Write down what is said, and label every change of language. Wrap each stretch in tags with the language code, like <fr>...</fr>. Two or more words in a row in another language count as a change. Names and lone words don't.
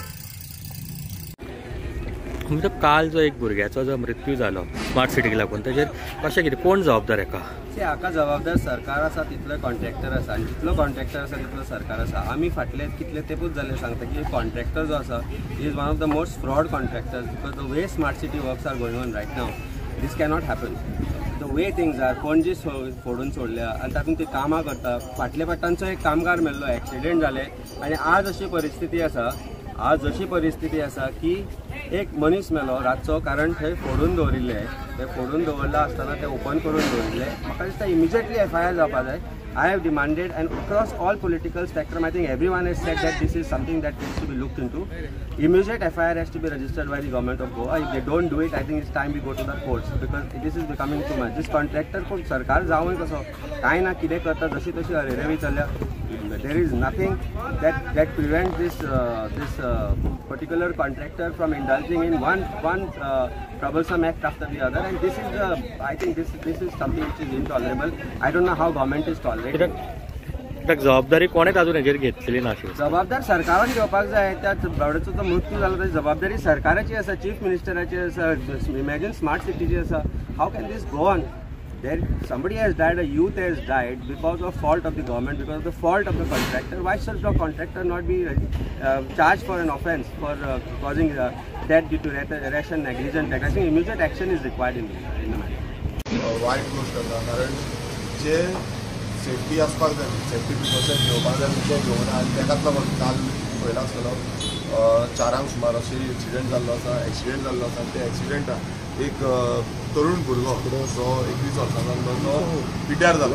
<kok>म्हणजे काल जो एक भुरग्याचो जो मृत्यू जालो स्मार्ट सिटीक लागून, ताचेर कशें कितें कोण जबाबदार हेका? हाका जबाबदार सरकार आसा, तितलो कॉन्ट्रॅक्टर आसा, आनी जितलो कॉन्ट्रॅक्टर आसा तितलो सरकार आसा. आमी फाटले कितले तेंपूच जाले सांगता की कॉन्ट्रॅक्टर जो आसा</kok> <en>is one of the most fraud contractors, because the way smart city works are going on right now this cannot happen. the way things are</en> <kok>पणजी फोडून सोडल्या आनी तातूंत ती कामां करता. फाटल्या पट्टांचो एक कामगार मेल्लो, एक्सिडेंट जाले, आनी आज अशी परिस्थिती आसा की एक मनीस मेलो रातचो, कारण थंय फोडून दवरिल्ले, ते फोडून दवरला आसतना ते ओपन करून दवरिल्ले. म्हाका दिसता इमिजिएटली FIR जावपा जाय.</kok> <en>I have demanded, and across all political spectrum, I think everyone has said that this is something that needs to be looked into. Immediate FIR has to be registered by the government of Goa. If they don't do it, I think it's time we go to the courts, because this is becoming too much. This contractor</en> <kok>कोण सरकार जावूय कसो काय ना कितें करता जशी तशी अरेरेवी चल्ल्या.</kok> <en>There is nothing that prevents this particular contractor from indulging in one troublesome act after the other, and this is I think this is something which is intolerable. I don't know how government is tolerating.</en> <kok>जबाबदारी कोणेच अजून हेजेर घेतलेली ना. जबाबदार सरकारान घेवपाक जाय. त्या बावड्याचो जो मृत्यू जालो ताची जबाबदारी सरकाराची आसा, चीफ मिनिस्टराची आसा. इमॅजिन स्मार्ट सिटीची आसा.</kok> <en>How can this go on? Somebody has died, a youth has died because of fault of the government, because of the fault of the contractor. Why should the contractor not be charged for an offence for causing death due to rash and negligent act? I think immediate action is required in the matter.</en> <kok>वायट गोष्ट आसा, कारण जे सेफ्टी आसपाक जाय,</kok> <en>safety precaution</en> <kok>घेवपाक जाय ते घेवना, आनी तेकाच लागून काल पळयला आसतलो 4 सुमार अशी एक्सिडेंट जाल्लो आसा. ते एक्सिडेंटान एक तरुण भुरगो जो 21 वर्सांचो तो पिड्ड्यार जालो.</kok>